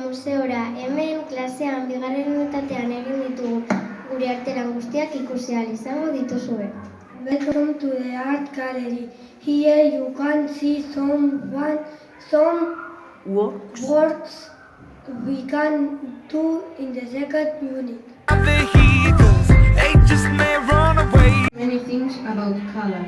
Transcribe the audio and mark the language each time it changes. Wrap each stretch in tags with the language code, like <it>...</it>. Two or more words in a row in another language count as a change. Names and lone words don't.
<eu>museora. Hemen klasean bigarren unitatean egin ditugu gure artelan guztiak ikusi ahal izango dituzue.</eu> <en>Welcome to the art gallery. Here you can see some works we can do in the second unit. Many things about colors.</en>